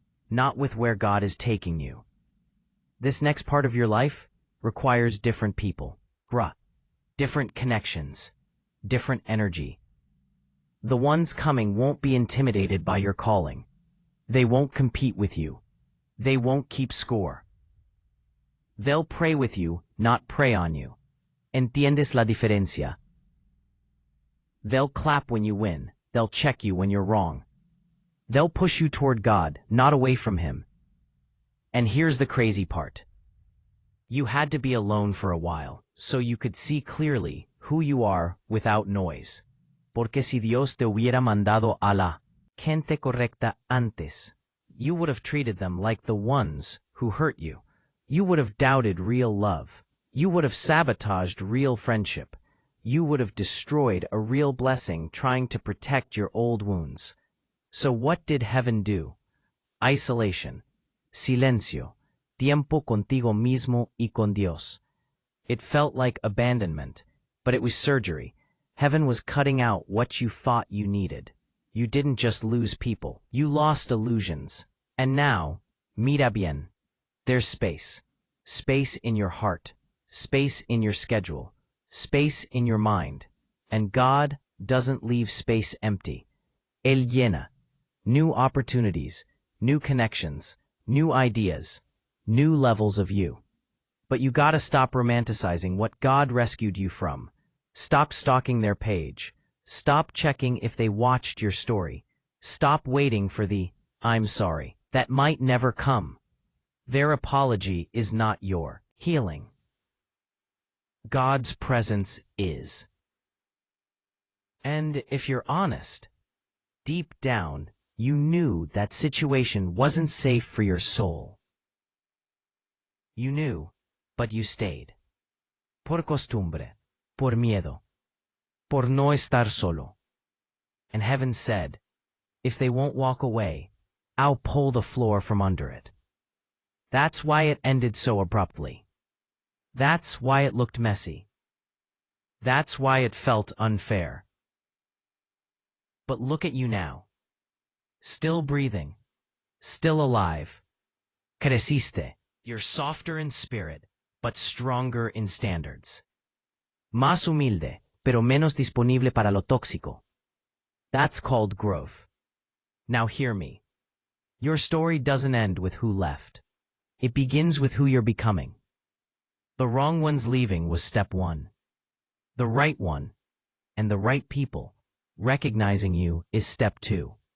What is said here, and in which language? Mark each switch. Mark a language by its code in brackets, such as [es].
[en] Not with where God is taking you. This next part of your life requires different people, different connections, different energy. The ones coming won't be intimidated by your calling. They won't compete with you. They won't keep score. They'll pray with you, not prey on you. [es] ¿Entiendes la diferencia? [en] They'll clap when you win. They'll check you when you're wrong. They'll push you toward God, not away from Him. And here's the crazy part. You had to be alone for a while, so you could see clearly who you are without noise. [es] Porque si Dios te hubiera mandado a la gente correcta antes, [en] you would have treated them like the ones who hurt you. You would have doubted real love. You would have sabotaged real friendship. You would have destroyed a real blessing trying to protect your old wounds. So what did heaven do? Isolation. [es] Silencio. Tiempo contigo mismo y con Dios. [en] It felt like abandonment, but it was surgery. Heaven was cutting out what you thought you needed. You didn't just lose people. You lost illusions. And now, [es] mira bien. [en] There's space. Space in your heart. Space in your schedule. Space in your mind. And God doesn't leave space empty. [es] Él llena. [en] new opportunities, new connections, new ideas, new levels of you. But you gotta stop romanticizing what God rescued you from. Stop stalking their page. Stop checking if they watched your story. Stop waiting for the "I'm sorry" that might never come. Their apology is not your healing. God's presence is. And if you're honest, deep down, you knew that situation wasn't safe for your soul. You knew, but you stayed. [es] Por costumbre, por miedo, por no estar solo. [en] And heaven said, if they won't walk away, I'll pull the floor from under it. That's why it ended so abruptly. That's why it looked messy. That's why it felt unfair. But look at you now. Still breathing. Still alive. [es] Creciste. [en] You're softer in spirit, but stronger in standards. [es] Más humilde, pero menos disponible para lo tóxico. [en] That's called growth. Now hear me. Your story doesn't end with who left. It begins with who you're becoming. The wrong one's leaving was step one. The right one, and the right people, recognizing you, is step two.